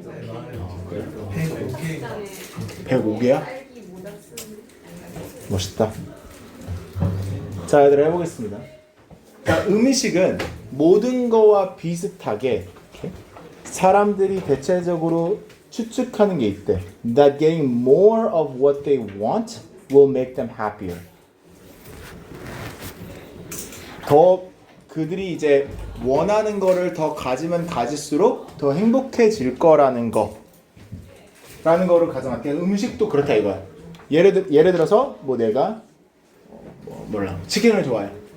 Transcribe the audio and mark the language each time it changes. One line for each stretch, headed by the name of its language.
Korean: 네, 많아요. 그래? 105개. 105개야? 멋있다. 자 얘들아 해보겠습니다. 자, 음식은 모든 거와 비슷하게 이렇게 사람들이 대체적으로 추측하는 게 있대.
English: That getting more of what they want will make them happier.
Korean: 더 그들이 이제 원하는 거를 더 가지면 가질수록 더 행복해질 거라는 거. 라는 거를 가정할게. 음식도 그렇다 이거야. 예를 들어서 뭐 내가 몰라 치킨을 좋아해.